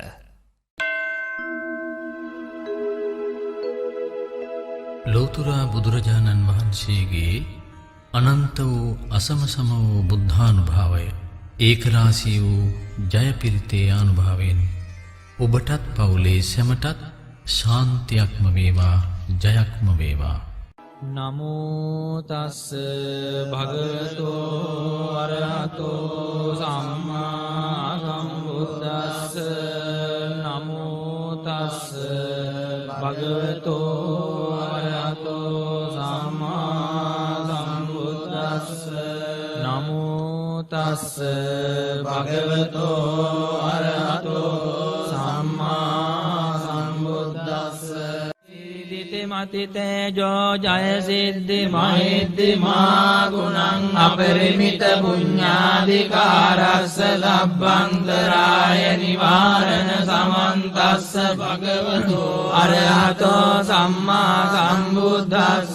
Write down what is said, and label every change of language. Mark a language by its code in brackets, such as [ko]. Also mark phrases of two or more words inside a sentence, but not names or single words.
[si] ලෝතුරා බුදුරජාණන් වහන්සේගේ අනන්ත වූ අසමසම වූ බුද්ධානුභාවය ඒකරාශී වූ ජය පිරිතේ අනුභවයෙන් ඔබටත් පවුලේ සැමටත් ශාන්තියක්ම වේවා, ජයක්ම වේවා. [pi] නමෝ තස්ස භගවතෝ අරහතෝ සම්මා සම්බුද්දස්ස. නමෝ තස්ස භගවතෝ අරහතෝ සම්මා සම්බුද්දස්ස. නමෝ තස්ස භගවතෝ අරහතෝ සම්මා සම්බුද්දස්ස. මතිතේජෝ ජය සිද්ධි මහිද්දි මා ගුණං අපරිමිත පුඤ්ඤාධිකාරස්ස ලබ්බන්තරාය නිවාරණ සමන්තස්ස භගවතෝ අරහතෝ සම්මා සම්බුද්දස්ස.